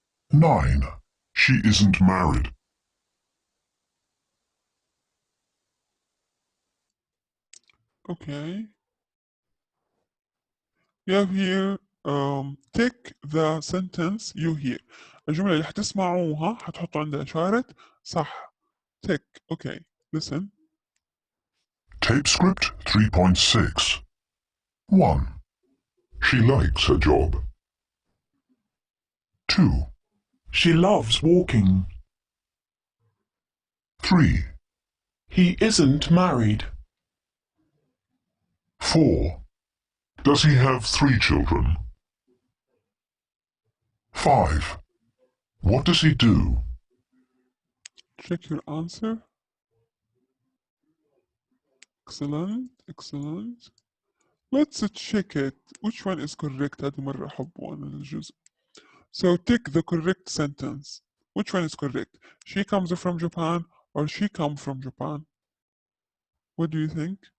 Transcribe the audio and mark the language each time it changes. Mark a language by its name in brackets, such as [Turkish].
[English] 9. She isn't married. Okay. You have here tick the sentence you hear. [Arabic] الجملة اللي حتسمعوها حتحطوا عندها إشارة صح. [English] tick. Okay. Listen. Tape script 3.6. 1. She likes her job. 2. She loves walking. 3. He isn't married. 4. Does he have 3 children? 5. What does he do? Check your answer. Excellent. Excellent. Let's check it. Which one is correct؟ [Arabic] هذه مرة أحبه أنا الجزء. [English] So tick the correct sentence. Which one is correct? She comes from Japan or she come from Japan? What do you think?